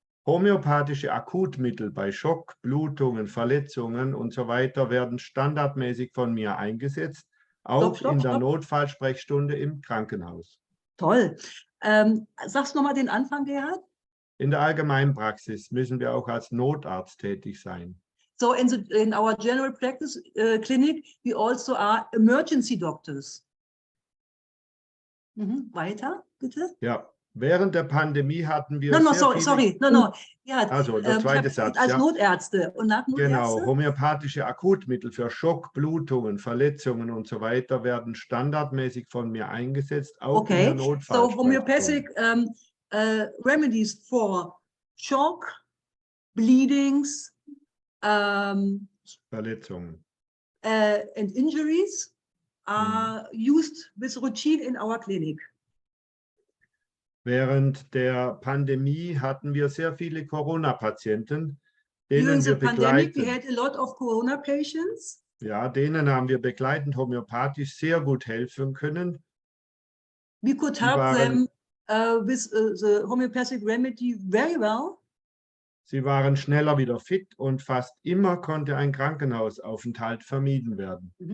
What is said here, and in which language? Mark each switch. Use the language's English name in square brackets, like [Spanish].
[German] Homöopathische Akutmittel bei Schock, Blutungen, Verletzungen und so weiter werden standardmäßig von mir eingesetzt, auch in der Notfallsprechstunde im Krankenhaus. Toll. Sagst du nochmal den Anfang, Gerhard? In der Allgemeinpraxis müssen wir auch als Notarzt tätig sein. [English] So in our general practice clinic, we also are emergency doctors. [German] Weiter, bitte. Ja, während der Pandemie hatten wir Ja, also der zweite Satz. Als Notärzte und nach Notärzte? Genau, homöopathische Akutmittel für Schock, Blutungen, Verletzungen und so weiter werden standardmäßig von mir eingesetzt, auch in der Notfallsprechstunde. [English] So homeopathic remedies for shock, bleedings, [German] Verletzungen. [English] And injuries are used with routine in our clinic. [German] Während der Pandemie hatten wir sehr viele Corona-Patienten, [English] During [German] denen [English] the [German] wir [English] pandemic, we [German] begleiten. [English] had a lot of Corona patients. [German] Ja, denen haben wir begleitend homöopathisch sehr gut helfen können. [English] We could help them with the homeopathic remedy very well. [German] Sie waren schneller wieder fit und fast immer konnte ein Krankenhausaufenthalt vermieden werden.